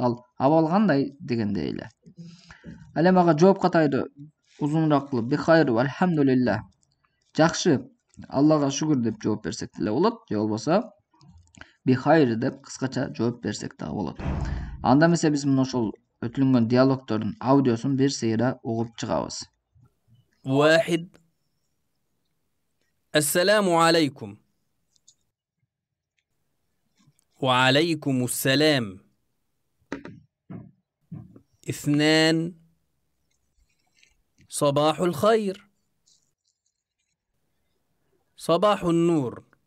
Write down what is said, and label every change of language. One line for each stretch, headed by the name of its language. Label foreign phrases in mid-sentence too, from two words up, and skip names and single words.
Kyrgyz: Ал абал кандай дегендей эле. Ал эми ага жооп катары узунураак кылып
Arabic: بخير والحمد لله.
Kyrgyz: Жакшы, Аллага шүгүр деп жооп берсек деле болот. Же болбосо бихайр деп кыскача жооп берсек да болот. Анда эмесе биз мына ошол өтүлгөн диалогтордун аудиосун бир сейра угуп чыгабыз.
Arabic: واحد السلام عليكم وعليكم السلام. 2 صباح الخير صباح النور.